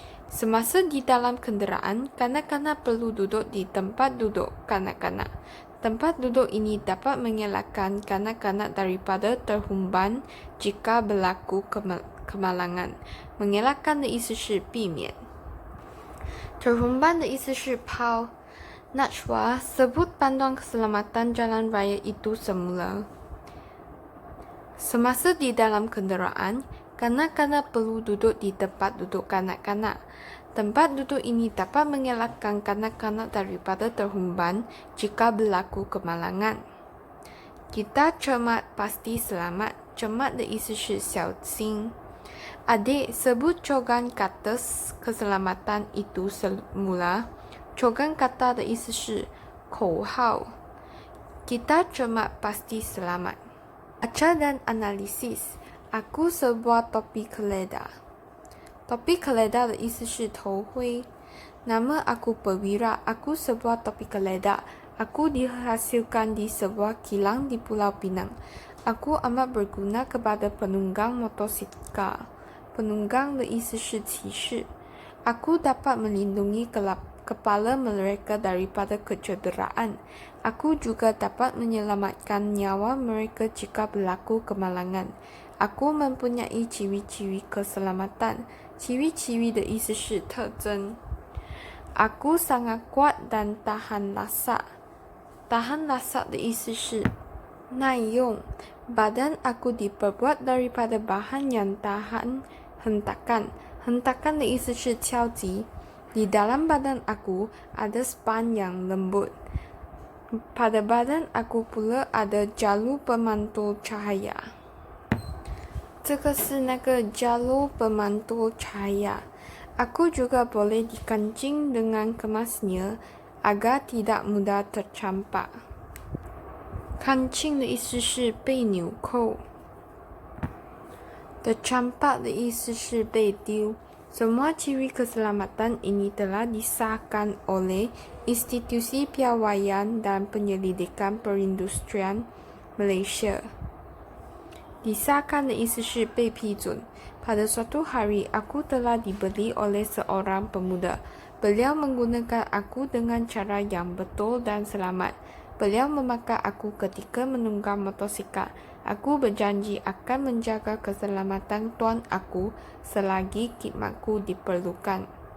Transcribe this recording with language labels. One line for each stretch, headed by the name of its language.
Malay: Semasa di dalam kenderaan, kanak-kanak perlu duduk di tempat duduk kanak-kanak. Tempat duduk ini dapat mengelakkan kanak-kanak daripada terhumban jika berlaku kemalangan.
Chinese: Mengelakkan 的意思是避免。terhumban 的意思是抛。
Malay: Najwa, sebut panduan keselamatan jalan raya itu semula. Semasa di dalam kenderaan, kanak-kanak perlu duduk di tempat duduk kanak-kanak. Tempat duduk ini dapat mengelakkan kanak-kanak daripada terhumban jika berlaku kemalangan. Kita cermat pasti selamat. Cermat
Chinese: 的意思是小心。
Malay: Adik, sebut cogan kata keselamatan itu semula.
Chinese: Cogan kata 的意思是口号。
Malay: Kita cermat pasti selamat. Baca dan analisis. Aku sebuah topi keledar.
Chinese: Topi keledar 的意思是头盔。
Malay: Nama aku Perwira. Aku sebuah topi keledar. Aku dihasilkan di sebuah kilang di Pulau Pinang. Aku amat berguna kepada penunggang motosikal.
Chinese: Penunggang 的意思是骑士。
Malay: Aku dapat melindungi kepala mereka daripada kecederaan. Aku juga dapat menyelamatkan nyawa mereka jika berlaku kemalangan. Aku mempunyai ciri-ciri keselamatan.
Chinese: Ciri-ciri 的意思是特征。
Malay: Aku sangat kuat dan tahan lasak.
Chinese: Tahan lasak 的意思是耐用。
Malay: Badan aku diperbuat daripada bahan yang tahan hentakan.
Chinese: Hentakan 的意思是敲击。
Malay: Di dalam badan aku ada span yang lembut. Pada badan aku pula ada jalur pemantul cahaya.
Chinese: 这个是那个 jalur pemantul cahaya.
Malay: Aku juga boleh dikancing dengan kemasnya agar tidak mudah tercampak.
Chinese: Kancing 的意思是被纽扣。 tercampak 的意思是被丢。
Malay: Semua ciri keselamatan ini telah disahkan oleh Institusi Piawaian dan Penyelidikan Perindustrian Malaysia.
Chinese: Disahkan 的意思是被批准。
Malay: Pada suatu hari, aku telah dibeli oleh seorang pemuda. Beliau menggunakan aku dengan cara yang betul dan selamat. Beliau memakai aku ketika menunggang motosikal. Aku berjanji akan menjaga keselamatan tuan aku selagi khidmatku diperlukan.